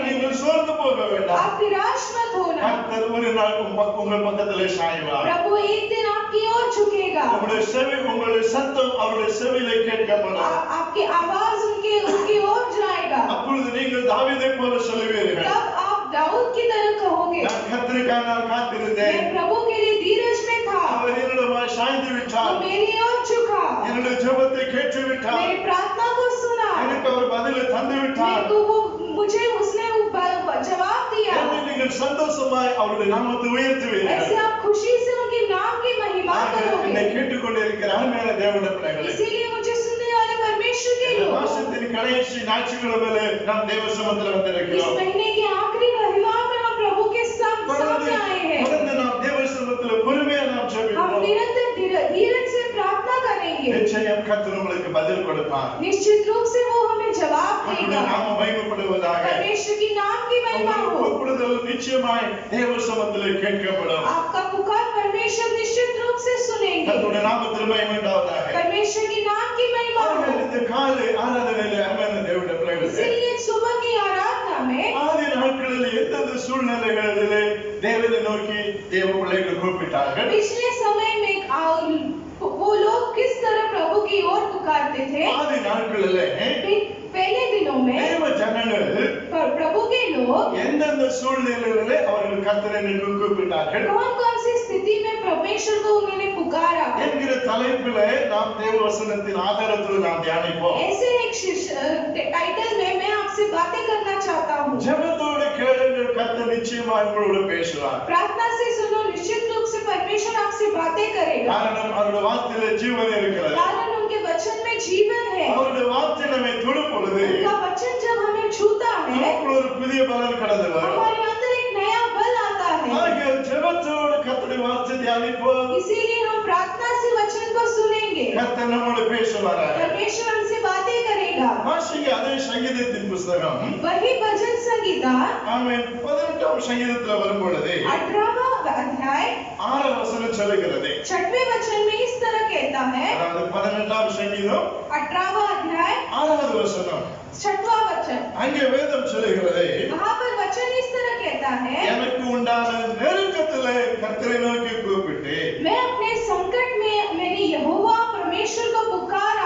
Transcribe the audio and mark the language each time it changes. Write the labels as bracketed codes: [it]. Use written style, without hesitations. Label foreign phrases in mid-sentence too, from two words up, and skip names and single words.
[ta] நீங்கள் சோர்ந்து போக வேண்டாம். [hi] आप निराश मत होना। [ta] கர்த்தர் ஒரு நாள் உங்கள் பக்கத்திலே சாய்வார். [hi] प्रभु एक दिन आपकी ओर झुकेगा, [ta] உங்களுடைய சத்தம் அவருடைய செவியிலே கேட்கப்படும். [hi] आपकी आवाज उनके ओर जाएगा। [ta] அப்பொழுது நீங்கள் தாவீதை போல சொல்லுவீர்கள், [hi] तब आप दाऊद की तरह कहोगे, [ta] நான் கர்த்தருக்காக நான் காத்திருந்தேன், [hi] मैं प्रभु के लिए धीरज में था, [ta] அவர் என்னிடமாய் சாய்ந்து [hi] वो [ta] விட்டார், [hi] मेरी ओर झुका, [ta] என்னுடைய ஜெபத்தை கேட்டு விட்டார், [hi] मेरी प्रार्थना को सुना, [ta] எனக்கு அவர் பதிலை தந்து விட்டார். [hi] मेरे को वो मुझे उसने जवाब दिया। [ta] என்று நீங்கள் சந்தோஷமாய் அவருடைய நாமத்தை உயர்த்துவீர்கள். [hi] ऐसे आप खुशी से उनके नाम की महिमा [ta] என்னை [hi] करोगे। [ta] கேட்டுக்கொண்டு இருக்கிற அருமையான தேவனுடைய பிள்ளைகளே, [hi] इसीलिए मुझे सुनने वाले परमेश्वर के [ta] இந்த [hi] लोग, [ta] மாசத்தின் கடைசி ஞாயிற்றுக்கிழமையிலே நாம் தேவ சமூகத்தில் [hi] इस [ta] வந்திருக்கிறோம். [hi] महीने के आखिरी रविवार में हम प्रभु के सामने आए हैं। [ta] தொடர்ந்து நாம் தேவ சமூகத்தில் பொறுமையா நாம் [hi] हम [ta] ஜெபிப்போம். [hi] निरंतर धीरज से प्रार्थना करेंगे, [ta] நிச்சயம் கர்த்தர் உங்களுக்கு பதில் கொடுப்பார். [hi] निश्चित रूप से वो हमें जवाब [ta] அவருடைய [hi] देगा। [ta] நாமம் மகிமைப்படுவதாக. [hi] परमेश्वर की नाम की महिमा [ta] உங்களுடைய [hi] हो। [ta] கூப்பிடுதல் நிச்சயமாய் தேவ சமூகத்திலே கேட்கப்படும். [hi] आपका पुकार परमेश्वर निश्चित रूप से सुनेंगे। [ta] கர்த்தருடைய நாமத்தில் மகிமை உண்டாவதாக. [hi] परमेश्वर की नाम की महिमा हो। [ta] இந்த காலை ஆராதனையிலே அருமையான தேவனுடைய பிள்ளைகளே, [hi] इसीलिए सुबह की आराधना में [ta] ஆதி நாட்களில் எந்தெந்த சூழ்நிலைகளிலே தேவனை நோக்கி தேவ பிள்ளைகள் கூப்பிட்டார்கள், [hi] पिछले समय में वो लोग किस तरह प्रभु की ओर पुकारते थे। [ta] ஆதி நாட்களிலே [hi] पहले दिनों में [ta] தேவ ஜனங்கள் [hi] प्रभु के लोग [ta] எந்தெந்த சூழ்நிலைகளிலே அவர்கள் கர்த்தரை நோக்கி கூப்பிட்டார்கள் [hi] कौन कौन सी स्थिति में परमेश्वर को उन्होंने पुकारा [ta] என்கிற தலைப்பிலே நாம் தேவ வசனத்தின் ஆதாரத்தில் நாம் தியானிப்போம். [hi] ऐसे एक टाइटल में मैं आपसे बातें करना चाहता हूँ। [ta] ஜெபத்தோடு கேளுங்கள், கர்த்தர் நிச்சயமாக உங்களோடு பேசுவார். [hi] प्रार्थना से सुनो, निश्चित रूप से परमेश्वर आपसे बातें करेगा। [ta] காரணம் அவருடைய வார்த்தையிலே ஜீவன் இருக்கிறது. [hi] कारण उनके वचन में जीवन है। [ta] அவருடைய வார்த்தை நம்மை தொடும் பொழுது [hi] उनका वचन जब हमें छूता है, [ta] நமக்குள்ள ஒரு புதிய பலன் கடந்து வரும். [hi] हमारे अंदर एक नया बल आता है। [ta] ஆகிய ஜெபத்தோடு கர்த்தருடைய வார்த்தை தியானிப்போம். [hi] इसीलिए हम प्रार्थना से वचन को सुनेंगे। [ta] கர்த்தர் நம்மோடு பேசுவாராக. [hi] परमेश्वर हमसे बातें करेगा। [ta] வாசிங்க அதே சங்கீதத்தின் புஸ்தகம் [hi] वही भजन संगीता [ta] ஆமென் 18ஆம் சங்கீதத்துல வரும் பொழுது [hi] 18वां अध्याय [ta] 6ஆம் வசனம் சொல்லுகிறது. [hi] 6वें वचन में इस तरह कहता है, [ta] அதாவது 18ஆம் சங்கீதம் [hi] 18वां अध्याय [ta] 6வது வசனம். [hi] 6वां वचन, [ta] அங்கே வேதம் சொல்லுகிறது, [hi] वहां पर वचन इस तरह कहता है, [ta] எனக்கு உண்டான நெருக்கத்திலே கர்த்தரை நோக்கி கூப்பிட்டு [hi] मैं अपने संकट में मेरे यहोवा परमेश्वर को पुकारा,